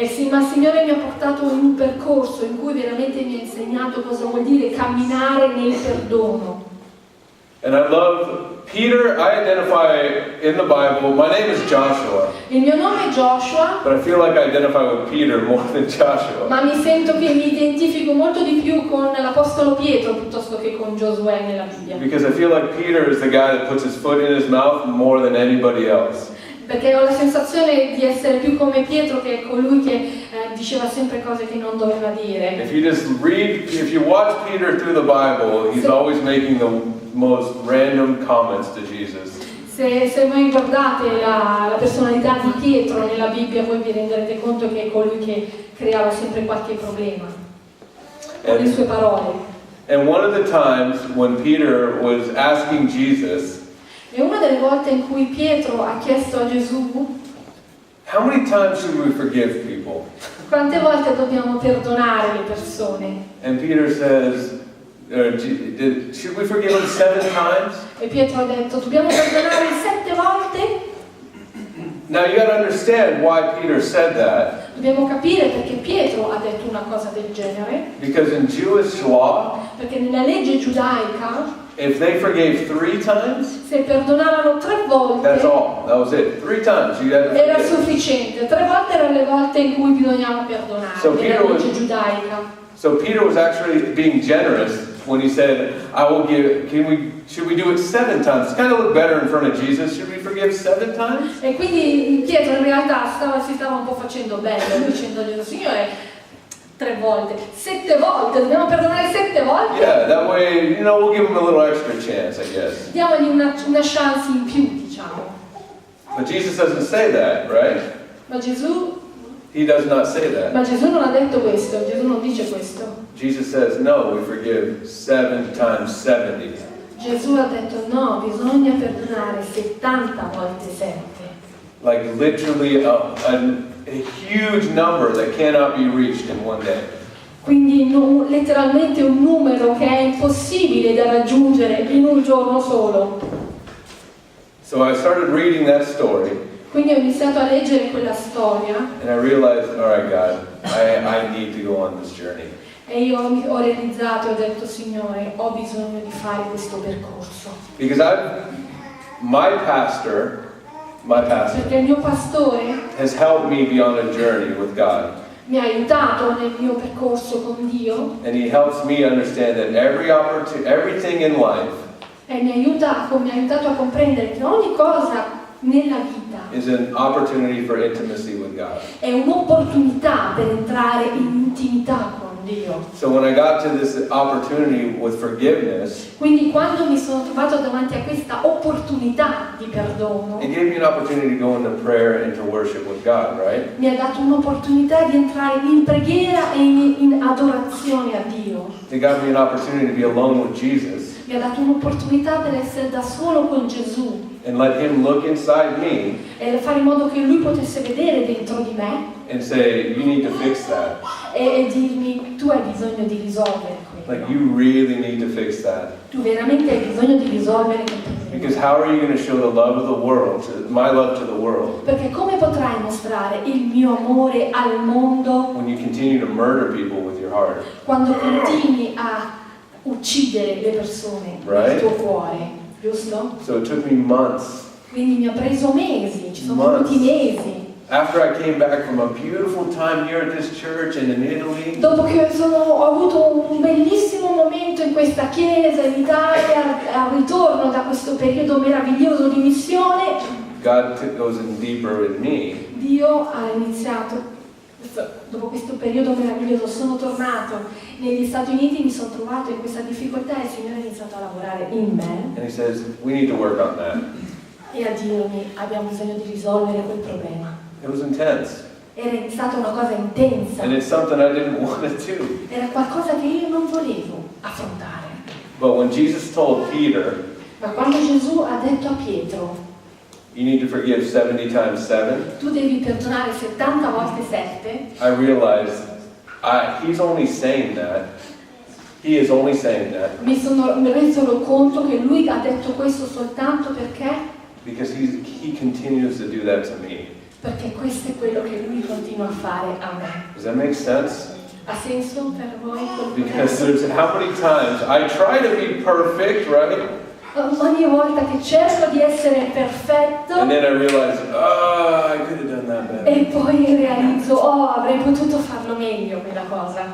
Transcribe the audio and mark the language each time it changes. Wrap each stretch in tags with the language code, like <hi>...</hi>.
<it>Ma il Signore mi ha portato in un percorso in cui veramente mi ha insegnato cosa vuol dire camminare nel perdono.</it> <en>And I love Peter. I identify in the Bible, my name is Joshua,</en> <it>Il mio nome è Joshua,</it> <en>but I feel like I identify with Peter more than Joshua.</en> <it>ma mi sento che mi identifico molto di più con l'Apostolo Pietro piuttosto che con Giosuè nella Bibbia.</it> <en>Because I feel like Peter is the guy that puts his foot in his mouth more than anybody else.</en> <it>Perché ho la sensazione di essere più come Pietro, che è colui che diceva sempre cose che non doveva dire.</it> <en>If you watch Peter through the Bible, he's always making the most random comments to Jesus.</en> <it>Se voi guardate la personalità di Pietro nella Bibbia, voi vi renderete conto che è colui che creava sempre qualche problema con le sue parole.</it> <en>And one of the times when Peter was asking Jesus,</en> <it>E una delle volte in cui Pietro ha chiesto a Gesù</it> <en>how many times should we forgive people?</en> <it>quante volte dobbiamo perdonare le persone,</it> <en>And Peter says, should we forgive them 7 times?</en> <it>e Pietro ha detto dobbiamo perdonare 7 volte.</it> <en>Now you got to understand why Peter said that.</en> <it>Dobbiamo capire perché Pietro ha detto una cosa del genere,</it> <en>Because in Jewish law,</en> <it>perché nella legge giudaica</it> <en>if they forgave 3 times,</en> <it>se perdonavano 3 volte</it> <en>that's all. That was it. 3 times you had to</en> <it>era</it> <en>forgive.</en> <it>sufficiente. 3 volte erano le volte in cui bisognava perdonare</it> <en>So Peter</en> <it>legge giudaica.</it> <en>So Peter was actually being generous when he said, "I will give." Should we do it 7 times? It's kind of look better in front of Jesus. Should we forgive 7 times?</en> <it>E quindi Pietro in realtà si stava un po' facendo bello dicendo a Gesù, Signore, 3 volte, 7 volte, dobbiamo perdonare 7 volte?</it> <en>Yeah, that way, we'll give him a little extra chance, I guess.</en> <it>Diamogli una chance in più, diciamo.</it> <en>But Jesus doesn't say that, right?</en> <it>Ma Gesù</it> <en>He does not say that.</en> <it>non ha detto questo, Gesù non dice questo.</it> <en>Jesus says, no, we forgive 7 times 70.</en> <it>Gesù ha detto no, bisogna perdonare 70 volte 7.</it> <en>Like literally a huge number that cannot be reached in one day.</en> <it>Quindi letteralmente un numero che è impossibile da raggiungere in un giorno solo.</it> <en>So I started reading that story.</en> <it>Quindi ho iniziato a leggere quella storia</it> <en>And I realized, all right, God, I need to go on this journey.</en> <it>e io ho realizzato e ho detto, Signore, ho bisogno di fare questo percorso.</it> <en>Because my pastor</en> <it>Perché il mio pastore</it> <en>has helped me be on a journey with God.</en> <it>mi ha aiutato nel mio percorso con Dio</it> <en>And he helps me understand that everything in life</en> <it>e mi ha aiutato a comprendere che ogni cosa nella vita</it> <en>is an opportunity for intimacy with God.</en> <it>è un'opportunità per entrare in intimità con Dio.</it> <en>So when I got to this opportunity with forgiveness,</en> <it>Quindi quando mi sono trovato davanti a questa opportunità di perdono,</it> <en>it gave me an opportunity to go into prayer and to worship with God, right?</en> <it>mi ha dato un'opportunità di entrare in preghiera e in adorazione a Dio.</it> <en>It got me an opportunity to be alone with Jesus</en> <it>Mi ha dato un'opportunità per essere da solo con Gesù</it> <en>and let Him look inside me</en> <it>e fare in modo che Lui potesse vedere dentro di me</it> <en>and say, you need to fix that.</en> <it>e dirmi: tu hai bisogno di risolvere</it> <en>Like,</en> <it>quello.</it> <en>you really need to fix that.</en> <it>Tu veramente hai bisogno di risolvere quel problema.</it> <en>Because how are you going to show the love of the world, my love to the world,</en> <it>Perché come potrai mostrare il mio amore al mondo</it> <en>when you continue to murder people with your heart?</en> <it>quando continui a uccidere le persone</it> <en>Right?</en> <it>nel tuo cuore, giusto?</it> <en>So it took me months.</en> <it>Quindi mi ha preso mesi, ci sono</it> <en>Months.</en> <it>voluti mesi.</it> <en>After I came back from a beautiful time here at this church and in Italy,</en> <it>Dopo che ho avuto un bellissimo momento in questa chiesa in Italia, al ritorno da questo periodo meraviglioso di missione,</it> <en>God goes in deeper in me.</en> <it>Dio ha iniziato, dopo questo periodo meraviglioso, sono tornato negli Stati Uniti, mi sono trovato in questa difficoltà e il Signore ha iniziato a lavorare in me</it> <en>And He says, we need to work on that.</en> <it>e a dirmi: abbiamo bisogno di risolvere quel problema.</it> <en>It was intense.</en> <it>Era stata una cosa intensa,</it> <en>And it's something I didn't want to do.</en> <it>era qualcosa che io non volevo affrontare.</it> <en>But when Jesus told Peter,</en> <it>Ma quando Gesù ha detto a Pietro:</it> <en>you need to forgive 70 times 7,</en> <it>tu devi perdonare 70 volte 7,</it> <en>I realized He's only saying that. He is only saying that</en> <it>mi sono reso conto che lui ha detto questo soltanto</it> <en>because He continues to do that to me.</en> <it>perché questo è quello che lui continua a fare a me.</it> <en>Does that make sense?</en> <it>Ha senso per voi?</it> <en>Because there's how many times I try to be perfect, right?</en> <it>Ogni volta che cerco di essere perfetto</it> <en>And then I realize, I could have done that better.</en> <it>e poi realizzo: oh, avrei potuto farlo meglio quella cosa.</it>